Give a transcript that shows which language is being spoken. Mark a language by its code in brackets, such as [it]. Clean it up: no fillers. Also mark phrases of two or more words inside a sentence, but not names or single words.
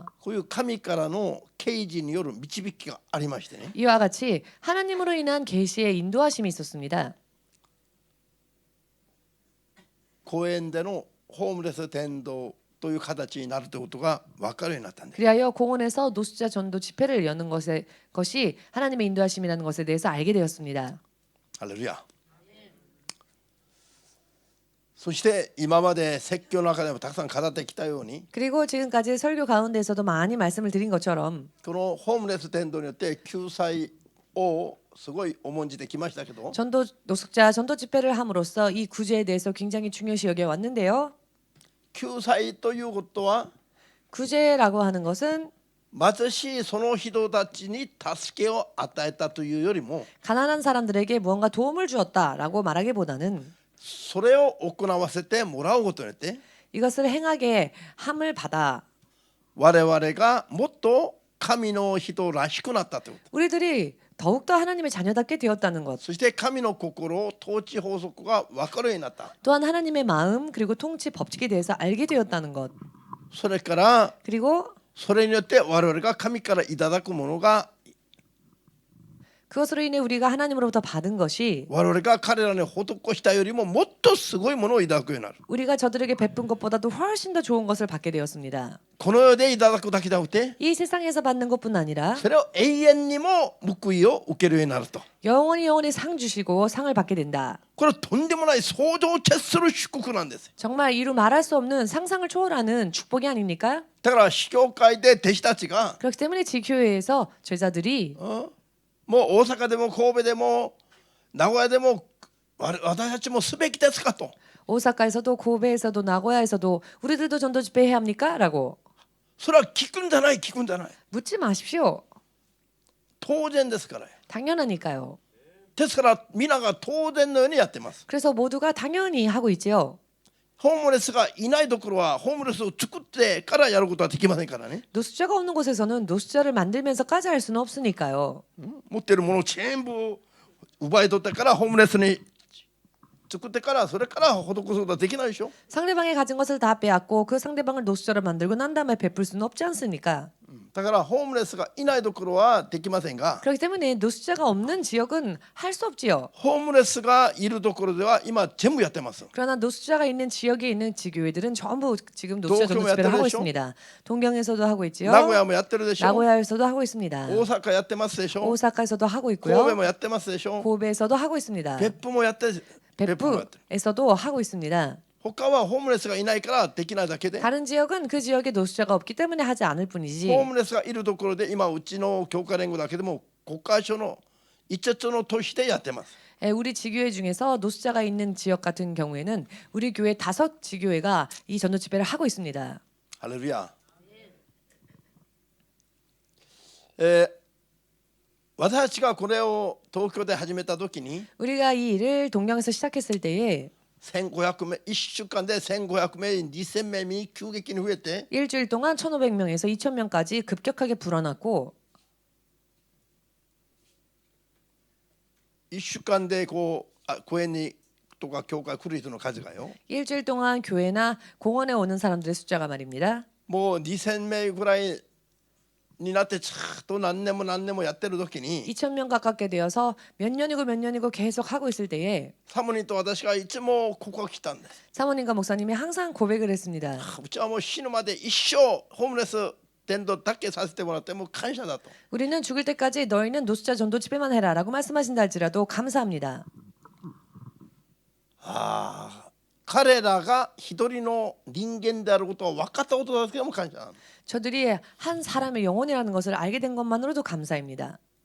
[ja] こういう神からの啓示による導きがありましてね [ko] 이와 같이 하나님으로 인한 계시의 인도하심이 있었습니다. [ja] 公園でのホームレス伝道という形になるということが分かるようになったんです。 [ko] 그리하여 공원에서 노숙자 전도 집회를 여는 것이 하나님의 인도하심이라는 것에 대해서 알게 되었습니다. [ja] ハレルヤ。そして今まで説教の中でもたくさん語ってきたように [ko] 그리고 지금까지 설교 가운데에서도 많이 말씀을 드린 것처럼 [ja] このホームレス伝道によって救済をすごい重んじてきましたけど [ko] 노숙자 전도 집회를 함으로써 이 구제에 대해서 굉장히 중요시 여겨 왔는데요. [ja] 救済ということは [ko] 구제라고 하는 것은 [ja] 貧しいその人たちに助けを与えたというよりも [ko] 가난한 사람들에게 무언가 도움을 주었다라고 말하기보다는 [ja] それを行わせてもらうことによって [ko] 이것을 행하게 함을 받아 [ja] 我々がもっと神の人らしくなったということ [ko] 우리들이 더욱더 하나님의 자녀답게 되었다는 것 [ja] そして神の心統治法則が分かるようになった [ko] 또한 하나님의 마음 그리고 통치 법칙에 대해서 알게 되었다는 것 [ja] それから [ko] 그리고 [ja] それによって我々が神からいただくものが [ko] 그것으로 인해 우리가 하나님으로부터 받은 것이 [ja] 我々が彼らに施したよりももっとすごいものをいただくようになる [ko] 우리가 저들에게 베푼 것보다도 훨씬 더 좋은 것을 받게 되었습니다. [ja] この世でいただくだけでなくて [ko] 이 세상에서 받는 것뿐 아니라 [ja] それを永遠にも報いを受けるようになると [ko] 영원히 상 주시고 상을 받게 된다. [ja] これはとんでもない想像を絶する祝福なんです [ko] 정말 이루 말할 수 없는 상상을 초월하는 축복이 아닙니까? [ja] だから司教会で弟子たちが [ko] 그렇기 때문에 지교회에서 제자들이 [ja] もう大阪でも神戸でも名古屋でも私たちもすべきですかと [ko] 오사카에서도 고베에서도 나고야에서도 우리들도 전도 집회 해야 합니까? 라고 [ja] それは聞くんじゃない聞くんじゃない [ko] 묻지 마십시오. [ja] 当然ですから [ko] 당연하니까요. [ja] ですから皆が当然のようにやってます [ko] 그래서 모두가 당연히 하고 있지요. [ja] ホームレスがいないところはホームレスを作ってからやることはできませんからね [ko] 노숙자가 없는 곳에서는 노숙자를 만들면서까지 할 수는 없으니까요. [ja] 持ってるものを全部奪い取ってからホームレスに作ってからそれから施すことはできないでしょ [ko] 상대방이 가진 것을 다 빼앗고 그 상대방을 노숙자로 만들고 난 다음에 베풀 수는 없지 않습니까? [ja] だからホームレスがいないところはできませんが [ko] 그렇기 때문에 노숙자가 없는 지역은 할 수 없지요. [ja] ホームレスがいるところでは今全部やってます [ko] 그러나 노숙자가 있는 지역에 있는 지교회들은 전부 지금 노숙자 전도 집회를 하고 있습니다. 동경에서도 하고 있지요. [ja] 名古屋もやってるでしょ [ko] 나고야에서도 하고 있습니다. [ja] 大阪やってますでしょ [ko] 오사카에서도 하고 [ja] 神戸 [ko] 있고요. [ja] もやってますでしょ [ko] 고베에서도 하고 있습니다. [ja] 別府もやってる別府もやってる [ko] 베프에서도 하고 있습니다. [ja] 他はホームレスがいないからできないだけで [ko] 다른 지역은 그 지역에 노숙자가 없기 때문에 하지 않을 뿐이지 [ja] ホームレスがいるところで今うちの教会連合だけでも国会所の5つの都市でやってます [ko] 우리 지교회 중에서 노숙자가 있는 지역 같은 경우에는 우리 교회 5 지교회가 이 전도 집회를 하고 있습니다. 할렐루야. [ja] 私がこれを東京で始めた時に [ko] 우리가 이 일을 동경에서 시작했을 때에 [ja] 1500 名1週間で1500名2000名に急激に増えて [ko] 일주일 동안 1,500명에서 2,000명까지 급격하게 불어났고 [ja] 1 週間でこう公園にとか教会来る人の数がよ [ko] 일주일 동안 교회나 공원에 오는 사람들의 숫자가 말입니다. [ja] もう2000名ぐらいになってちゃんと何年もやってる時に [ko] 2,000명 가깝게 되어서 몇 년이고 계속 하고 있을 때에 [ja] サモニーと私がいつもここが来たんです。 [ko] 사모님과 목사님이 항상 고백을 했습니다. [ja] うちはもう死ぬまで一生ホームレス伝道だけさせてもらってもう感謝だと。 [ko] 우리는 죽을 때까지 너희는 노숙자 전도 집회만 해라라고 말씀하신다 할지라도 감사합니다. [ja] 彼らが一人の人間であることを分かったことだけでも感謝なの。 [ko] 저들이 한 사람의 영혼이라는 것을 알게 된 것만으로도 감사입니다.